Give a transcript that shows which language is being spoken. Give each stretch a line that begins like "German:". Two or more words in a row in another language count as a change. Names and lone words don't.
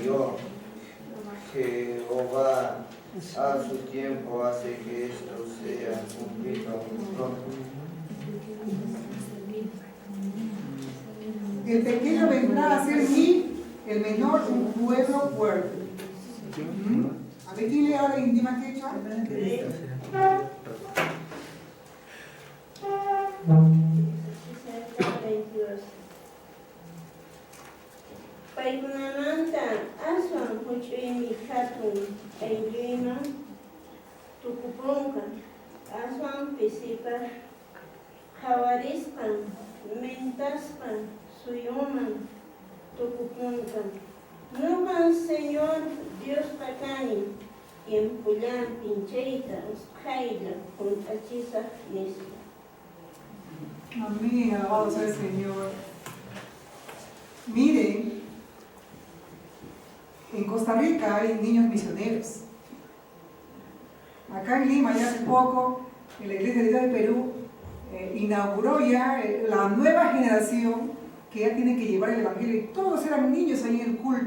Spanish: Yo, Jehová, a su tiempo hace que esto sea cumplido pronto. El pequeño vendrá a ser el menor un pueblo fuerte. A ver, ¿quién lee ahora en idioma quechua?
Quechua: Paikunamanta Tayta, aswan huch'uymi hatun aylluyman tukupunqa, aswan pisipaq hawarispan, mentaspan, suyuman tukupunqa. Nuqa Señor Dios pakani, tiempullan pinchayta usqhaylla hunt'achisaq nispa.
Spanish: Amén, alabado sea el Señor. Miren, en Costa Rica hay niños misioneros. Acá en Lima, ya hace poco, en la Iglesia de Dios del Perú, inauguró ya la nueva generación que ya tiene que llevar el Evangelio, y todos eran niños ahí en el culto.